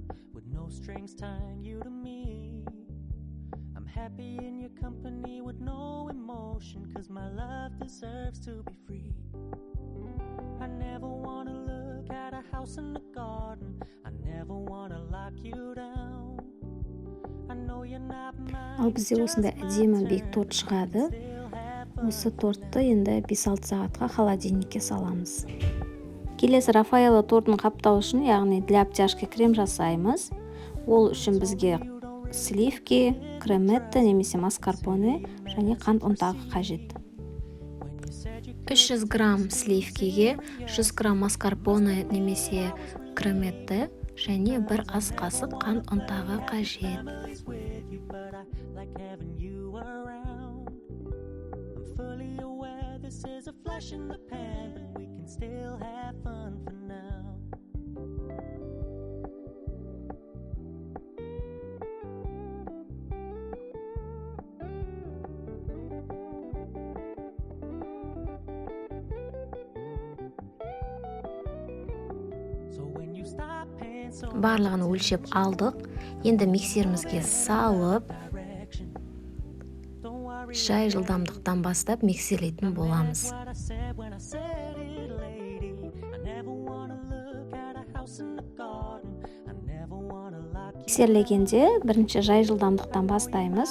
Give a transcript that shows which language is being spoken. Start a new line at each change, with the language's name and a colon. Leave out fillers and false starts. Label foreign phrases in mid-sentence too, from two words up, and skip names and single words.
English: with no strings tying you to me. I'm happy in your company with no emotion, 'cause my love deserves to be free. I never wanna look at a house in the garden. I never wanna lock you down. I know you're not mine.
Kazakh: Ал бізде осындай әдемі биік торт шығады. Осы тортты енді 5-6 сағатқа холодильникке саламыз. Келесі Рафаэлло тортын қаптау үшін, яғни
Russian: для обтяжки
Kazakh: крем жасаймыз. Ол үшін бізге сливки, креметті немесе маскарпоне және қант ұнтағы қажет. 300 грамм сливкиге 100 грамм маскарпоне немесе креметті және бір ас қасық қант ұнтағы қажет.
English: Still have fun for now. So when you stop paying so
Kazakh: Барлығын өлшеп алдық. Енді миксерімізге салып, шай жылдамдықтан бастап миксерлейтін боламыз. Миксерлегенде бірінші жай жылдамдықтан бастаймыз.